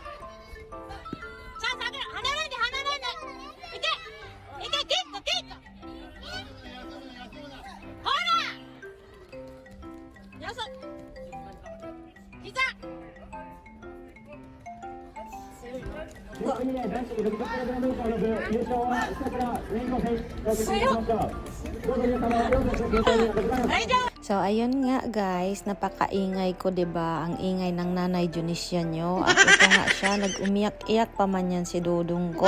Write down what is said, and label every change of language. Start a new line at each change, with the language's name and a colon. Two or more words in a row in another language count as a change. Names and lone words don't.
Japanese: さあ、さあ、離れんで、離れんで。行け、行け、キック、キック。ほら。よそ。
Filipino: 膝。So ayun nga guys, napakaingay ko 'di ba? Ang ingay ng Nanay Junisha nyo. At ito nga siya, nag-umiyak-iyak pa man yan si Dudong ko.